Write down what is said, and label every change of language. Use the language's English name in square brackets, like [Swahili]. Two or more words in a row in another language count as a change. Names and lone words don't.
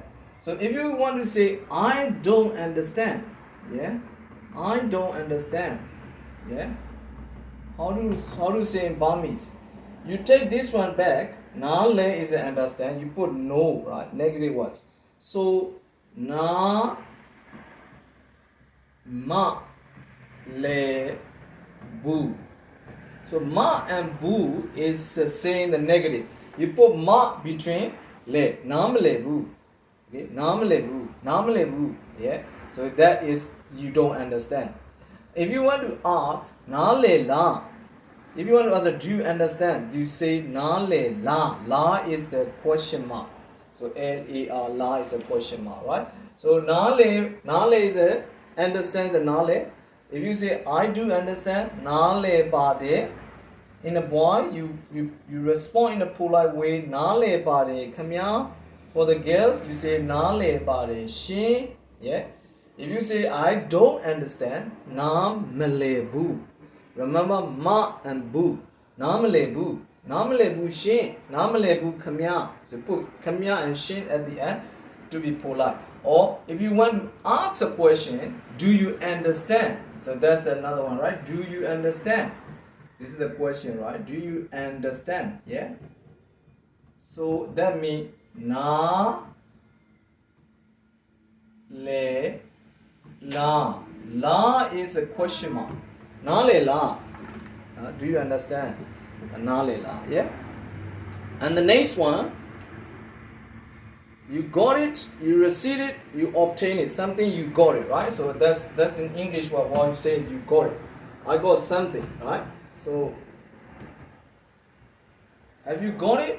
[English] So if you want to say I don't understand, yeah, I don't understand, yeah. How do you say in Burmese? You take this one back. Nale is an understand. You put no, right? Negative words. So [Burmese] နား မ လည် ဘူး. [English] So ma and bu is saying the negative. You put ma between le. [Burmese] နားမ လည် ဘူး. Okay, နားမ လည် ဘူး။ နားမ လည် ဘူး. [English] Yeah. So that is you don't understand. If you want to ask [Burmese] နား လည် လား. [English] If you want to ask, do you understand? Do you say [Burmese] နား လည် လား? [English] La is the question mark. So L-A-R, la is a question mark, right? So [Burmese] နား လည် [English] is a understands the [Burmese] နား လည်. [English] If you say I do understand, [Burmese] နား လည် ပါ တယ်. [English] In a boy, you respond in a polite way, [Burmese] နား လည် ပါ တယ်။ ခင်ဗျာ. [English] For the girls, you say [Burmese] နား လည် ပါ တယ်. [English] She, yeah. If you say I don't understand, [Burmese] နား မလည် ဘူး. [English] Remember ma and bu. [Burmese] နားမလည် ဘူး. နားမလည် ဘူး ရှင်။ နားမလည် ဘူး ခင်ဗျာ. [English] So put kamya and shin at the end to be polite. Or if you want to ask a question, do you understand? So that's another one, right? Do you understand? This is the question, right? Do you understand? Yeah? So that means [Burmese] နား လည် လား. [English] La is a question mark. [Burmese] နား လည် လား. [English] Do you understand? [Burmese] နား လည် လား. [English] Yeah? And the next one, you got it, you received it, you obtain it. Something you got it, right? So that's in English what you say is you got it. I got something, right? So have you got it?